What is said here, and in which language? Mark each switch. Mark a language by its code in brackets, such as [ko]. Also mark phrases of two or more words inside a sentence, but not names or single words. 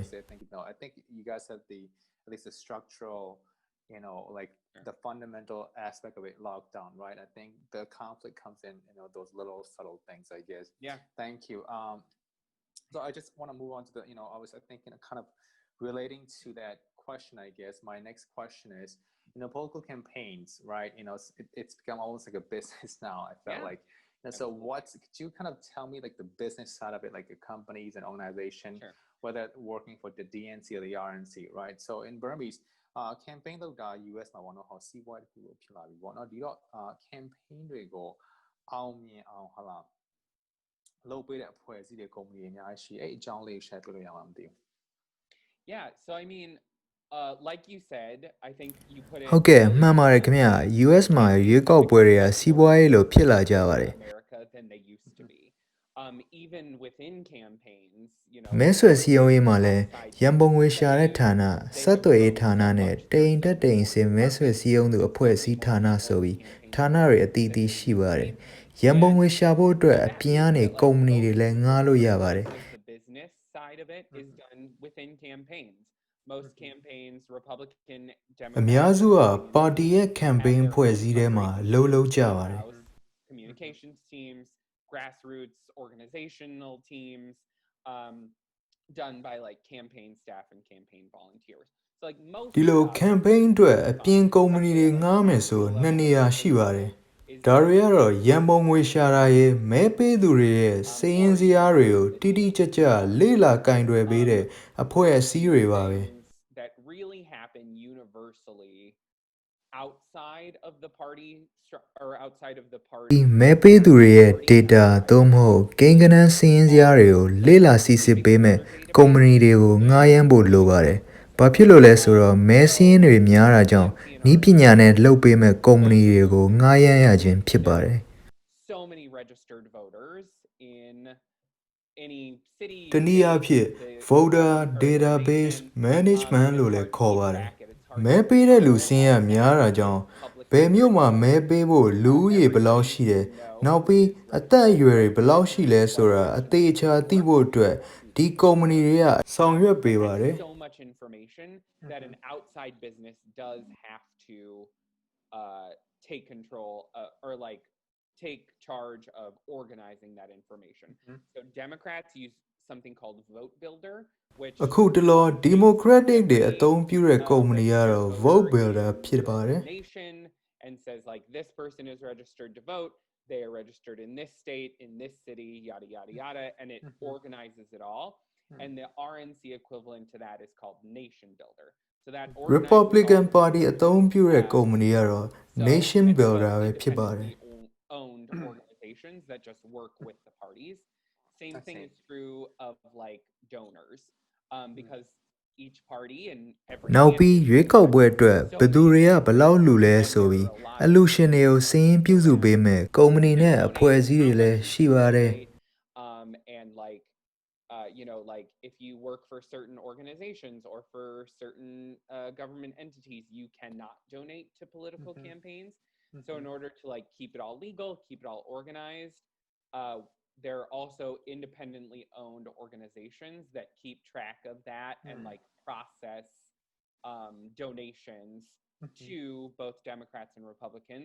[en] I think you guys have at least the structural, like the fundamental aspect of it locked down, right? I think the conflict comes in, those little subtle things, I guess. Yeah. Thank you. So I just want to move on to the, I was thinking kind of relating to that question, I guess. My next question is, political campaigns, right? It's become almost like a business now. I felt Yeah. like. So could you kind of tell me like the business side of it, like the companies and organization, Sure. whether working for the DNC or the RNC, right? So in Burmese, [my] campaign လုပ်တာ US မှာပေါ့နော်ဟောစီးပွားရေးတစ်ခုလို့ဖြစ်လာပြီပေါ့နော်ဒီတော့ campaign တွေကိုအောင်မြင်အောင်ဟုတ်လားလုပ်ပေးတဲ့အဖွဲ့အစည်းတွေကုမ္ပဏီတွေအများကြီးရှိအဲ့အကြောင်းလေး share ပြလို့ရမှာမသိဘူး [en] Yeah, so I mean, like you said, I think you put it [my] ဟုတ်ကဲ့မှန်ပါတယ်ခင်ဗျာ US မှာရွေးကောက်ပွဲတွေကစီးပွားရေးလိုဖြစ်လာကြပါတယ် [en] America than they used to be. Even within campaigns, [my] မဲဆွယ်စည်းရုံးရေးမှာလည်းရန်ပုံငွေရှာတဲ့ဌာနဆက်သွယ်ရေးဌာနနဲ့တိမ်တက်တိမ်စင်မဲဆွယ်စည်းရုံးသူအဖွဲ့အစည်းဌာနဆိုပြီးဌာနတွေအသီးသီးရှိပါတယ်ရန်ပုံငွေရှာဖို့အတွက်အပြင်ကနေကုမ္ပဏီတွေလည်းငှားလို့ရပါတယ် [en] The business side of it is done within campaigns. Most campaigns, Republican, [my] အများ [en] Democrat, [my] စုကပါတီရဲ့ campaign ဖွဲ့စည်းထဲမှာလုပ်ကြပါတယ် [en] communications teams, grassroots organizational teams, done by like campaign staff and campaign volunteers. So like most [my] ဒီလို campaign အတွက်အပြင်ကုမ္ပဏီတွေငှားမယ်ဆိုနှစ်နေရာရှိပါတယ်ဒါတွေကတော့ရန်ပုံငွေရှာတာရဲ့မဲပေးသူတွေရဲ့စာရင်းစရာတွေကိုတိတိကျကျလေ့လာကင်တွယ်ပေးတဲ့အဖွဲ့အစည်းတွေပါပဲ [en] that really happen universally outside of the party or outside of the [my] ဒီ [en] party [my] မဲပေးသူတွေရဲ့ data သို့မဟုတ်ကိန်းဂဏန်းစာရင်းစရာတွေကိုလေ့လာစစ်ဆေးပေးမဲ့ကုမ္ပဏီတွေကိုငှားရမ်းဖို့လိုပါတယ်ဘာဖြစ်လို့လဲဆိုတော့မဲစင်းတွေများတာကြောင့်ဤပညာနဲ့လုပ်ပေးမဲ့ကုမ္ပဏီတွေကိုငှားရမ်းရခြင်းဖြစ်ပါတယ် [en] so many registered voters in any city [my] တနည်းအားဖြင့် [en] voter database management [my] လို့လည်းခေါ်ပါတယ်မဲပေးတဲ့လူစင်းရများတာကြောင့်ဘယ်မြို့မှာမဲပေးဖို့လူဦးရေဘယ်လောက်ရှိတယ်နောက်ပြီးအသက်အရွယ်တွေဘယ်လောက်ရှိလဲဆိုတာအသေးချာသိဖို့အတွက်ဒီကုမ္ပဏီတွေကဆောင်ရွက်ပေးပါတယ် [en] so much information that an outside business does have to take control or like take charge of organizing that information. So Democrats use something called Vote Builder, which [my] အခုတလော Democratic တွေအသုံးပြုတဲ့ကုမ္ပဏီကတော့ Vote Builder ဖြစ်ပါတယ် [en] nation and says like this person is registered to vote, they are registered in this state, in this city, yada yada yada, and it organizes it all. And the RNC equivalent to that is called nation builder. So that organizes [my] Republican [en] all [my] Party အသုံးပြုတဲ့ကုမ္ပဏီကတော့ [en] so [my] Nation [en] it's [my] Builder [en] both [my] ပဲဖြစ်ပါတယ် [en] independently owned organizations that just work with the parties. Same thing is true of like donors, because each party and every [my] နောက်ပြီး [en] candidate [my] ရွေးကောက်ပွဲအတွက်ဘယ်သူတွေကဘယ်လောက်လူလဲဆိုပြီးအလူရှင်တွေကိုစည်းပြုစုပေးမယ်ကုမ္ပဏီနဲ့အဖွဲ့အစည်းတွေလည်းရှိပါတယ် [en] and like you know, like if you work for certain organizations or for certain government entities, you cannot donate to political campaigns. So in order to like keep it all legal, keep it all organized, there are also independently owned organizations that keep track of that and like process donations to both Democrats and Republicans.